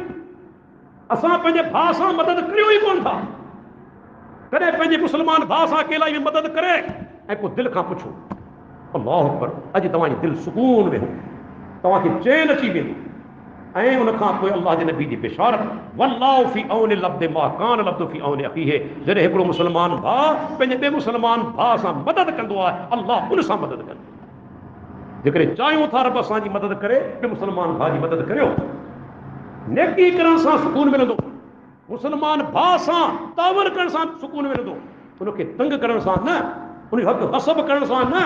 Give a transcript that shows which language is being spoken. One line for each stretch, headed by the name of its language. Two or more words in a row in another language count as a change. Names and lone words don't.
Sindhi: असां पंहिंजे भाउ सां मदद करियो ई कोन था। कॾहिं पंहिंजे मुस्लमान भाउ सां अकेला में मदद करे ऐं पोइ दिलि खां पुछो,
Arabic: الله أكبر,
Sindhi: अॼु तव्हांजी दिलि सुकून में हो, तव्हांखे चैन अची वेंदी। ऐं उनखां पोइ अल्लाह जे नबी जी बिशारत,
Arabic: والله في عون العبد ما كان العبد في عون أخيه,
Sindhi: जॾहिं हिकिड़ो मुस्लमान भाउ पंहिंजे ॿिए मुस्लमान भाउ सां मदद कंदो आहे, अल्लाह उन सां मदद कंदो। जेकॾहिं चाहियूं था रब असांजी मदद करे, ॿिए मुस्लमान भाउ जी मदद करियो। नेकी करण सां सुकून मिलंदो, मुस्लमान भाउ सां तावर करण सां सुकून मिलंदो, उनखे तंग करण सां न, उन हक़ गसब करण सां न।